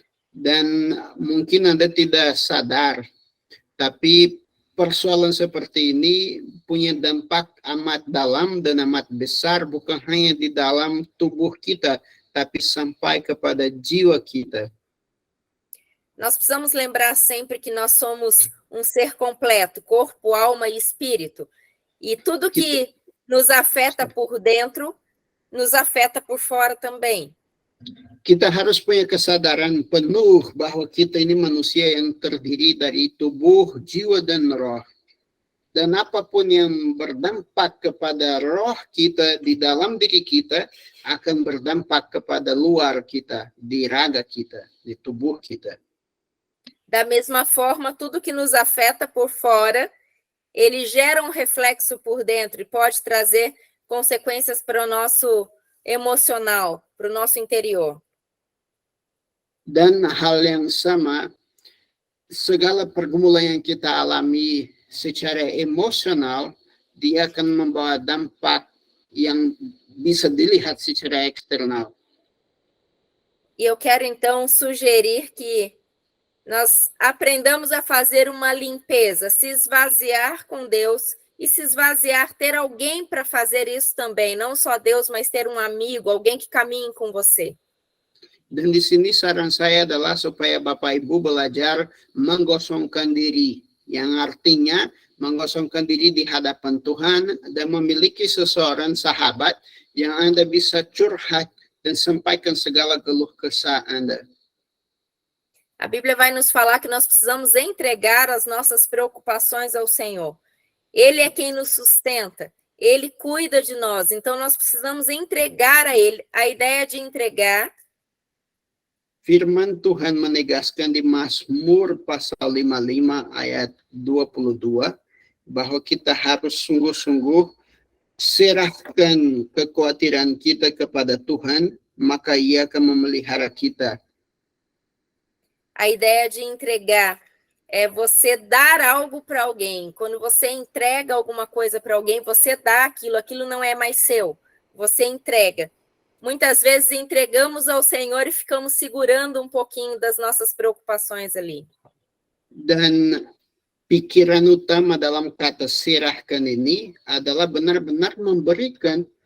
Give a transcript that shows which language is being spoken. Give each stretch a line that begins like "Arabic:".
Indonesian: Dan mungkin Anda tidak sadar, tapi persoalan seperti ini punya dampak amat dalam dan amat besar, bukan hanya di dalam tubuh kita, tapi sampai kepada jiwa kita.
Portuguese: Nós precisamos lembrar sempre que nós somos um ser completo, corpo, alma e espírito. E tudo que nos afeta por dentro, nos afeta por fora também.
Indonesian: Kita harus punya kesadaran penuh bahwa kita ini manusia yang terdiri dari tubuh, jiwa, dan roh. Dan apapun yang berdampak kepada roh kita di dalam diri kita akan berdampak kepada luar kita, di raga kita, di tubuh kita.
Portuguese: Da mesma forma, tudo que nos afeta por fora, ele gera um reflexo por dentro e pode trazer consequências para o nosso emocional, para o nosso interior.
Indonesian: Dan hal yang sama, segala pergumulan yang kita alami secara emosional, dia akan membawa dampak yang bisa dilihat secara eksternal.
Portuguese: E eu quero então sugerir que nós aprendamos a fazer uma limpeza, se esvaziar com Deus e se esvaziar, ter alguém para fazer isso também, não só Deus, mas ter um amigo, alguém que caminhe com você.
Indonesian: Dan di sini saran saya adalah supaya Bapak Ibu belajar menggosongkan diri, yang artinya menggosongkan diri di hadapan Tuhan dan memiliki seseorang sahabat yang Anda bisa curhat dan sampaikan segala keluh kesah Anda.
Portuguese: A Bíblia vai nos falar que nós precisamos entregar as nossas preocupações ao Senhor. Ele é quem nos sustenta, Ele cuida de nós, então nós precisamos entregar a Ele. A ideia de entregar...
Indonesian: Firman Tuhan menegaskan di Mazmur pasal 55 ayat 22 bahwa kita harus sungguh-sungguh serahkan kekhawatiran kita kepada Tuhan, maka Ia akan memelihara kita.
Portuguese: A ideia de entregar é você dar algo para alguém. Quando você entrega alguma coisa para alguém, você dá aquilo, aquilo não é mais seu, você entrega. Muitas vezes entregamos ao Senhor e ficamos segurando um pouquinho das nossas preocupações ali.
Indonesian: Dan pikiran utama dalam kata serahkan ini adalah benar-benar memberikan.